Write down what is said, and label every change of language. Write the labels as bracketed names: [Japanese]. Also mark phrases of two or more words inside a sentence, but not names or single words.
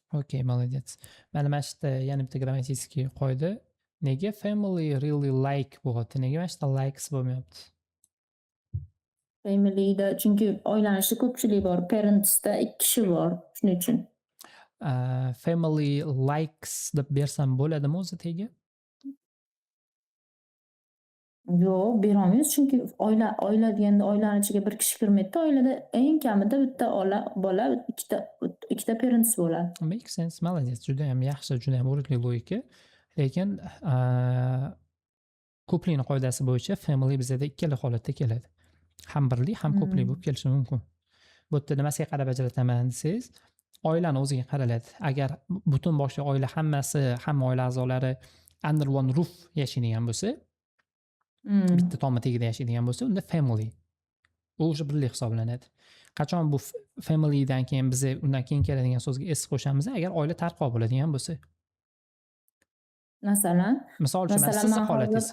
[Russian] Okey, молодец. [Uzbek] Mana mana shu yerda yana bitta grammatik qoida. Nega [English] family really like [Uzbek] bo'lyapti? Nega mana shu yerda likes bo'lmayapti? Family'da chunki oilani ichida ko'pchilik bor. Parents'da 2 kishi bor. Shuning uchun. [English] Family likes [Uzbek] deb bersam bo'ladimi o'zi tegi? Yo'q, berolmaymiz chunki oila deganda oilani ichiga bir kishi kirmaydi-da. Oilada eng kamida bitta bola, ikkita parents bo'ladi. [English] Make sense. [Russian] Молодец. [Uzbek] Juda ham yaxshi, juda ham o'rinli logika. Lekin ko'plikni qoidasi bo'yicha family bizada ikkala holatda keladi. Ham birlik, ham ko'plik bo'lib kelishi mumkin. Bu yerda nimasiga qarab ajrataman desangiz, oilani o'ziga qaraladi. Agar butun boshli oila hammasi, hamma oila a'zolari [English] under one roof [Uzbek] yashaydigan bo'lsa, bitta tom tagida yashaydigan bo'lsa, unda family. U o'sha birlik hisoblanadi. Qachon bu familydan keyin biz undan keyin keladigan so'zga s qo'shamiz, agar oila tarqoq bo'ladigan bo'lsa. Masalan, Misol uchun sizni holatingiz.